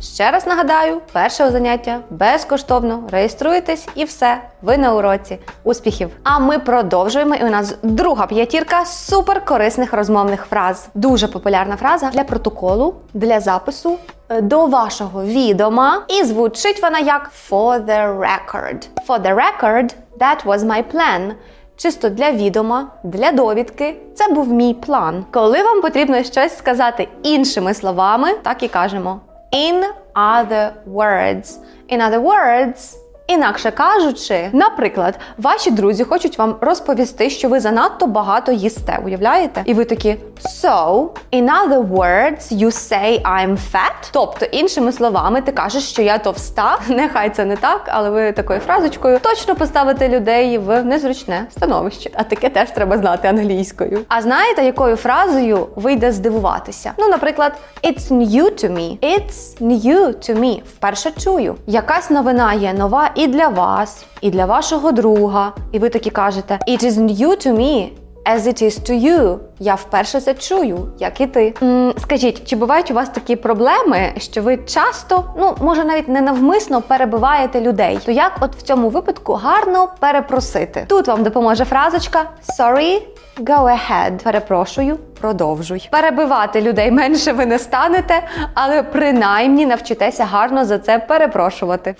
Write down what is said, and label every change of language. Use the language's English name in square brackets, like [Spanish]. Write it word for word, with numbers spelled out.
[Ukrainian] Ще раз нагадаю, перше заняття безкоштовно, реєструйтесь і все, ви на уроці. Успіхів! А ми продовжуємо, і у нас друга п'ятірка суперкорисних розмовних фраз. Дуже популярна фраза для протоколу, для запису, до вашого відома, і звучить вона як [English] for the record. For the record, that was my plan. [Ukrainian] Чисто для відома, для довідки, це був мій план. Коли вам потрібно щось сказати іншими словами, так і кажемо [English] in other words. In other words, [Ukrainian] інакше кажучи, наприклад, ваші друзі хочуть вам розповісти, що ви занадто багато їсте, уявляєте? І ви такі [English] so, in other words, you say I'm fat. [Ukrainian] Тобто, іншими словами, ти кажеш, що я товста. Нехай це не так, але ви такою фразочкою точно поставите людей в незручне становище. А таке теж треба знати англійською. А знаєте, якою фразою вийде здивуватися? Ну, наприклад, [English] it's new to me. It's new to me. [Ukrainian] Вперше чую. Якась новина є нова і для вас, і для вашого друга. І ви такі кажете [English] it is new to me. As it is to you. [Ukrainian] Я вперше це чую, як і ти. М, скажіть, чи бувають у вас такі проблеми, що ви часто, ну, може навіть ненавмисно перебиваєте людей? То як от в цьому випадку гарно перепросити? Тут вам допоможе фразочка [English] sorry, go ahead. [Ukrainian] Перепрошую, продовжуй. Перебивати людей менше ви не станете, але принаймні навчитеся гарно за це перепрошувати.